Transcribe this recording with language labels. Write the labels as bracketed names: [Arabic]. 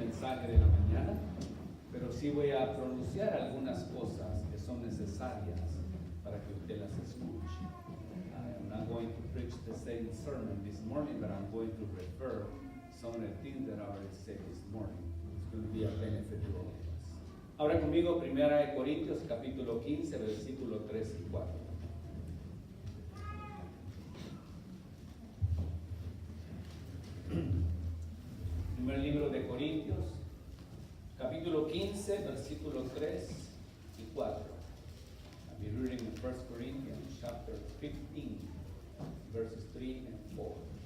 [Spanish] mensaje de la mañana, pero sí voy a pronunciar algunas cosas que son necesarias para que usted las escuche. [English] I'm not going to preach the same sermon this morning, but I'm going to refer some of the things that I already said this morning. It's going to be a benefit to all of us. [Spanish] Ahora conmigo, 1 Corintios capítulo 15, versículo 3 y 4. Primer libro de Corintios, capítulo 15, versículos 3 y 4. [English] I'll be reading 1 Corinthians chapter 15, verses 3 and 4.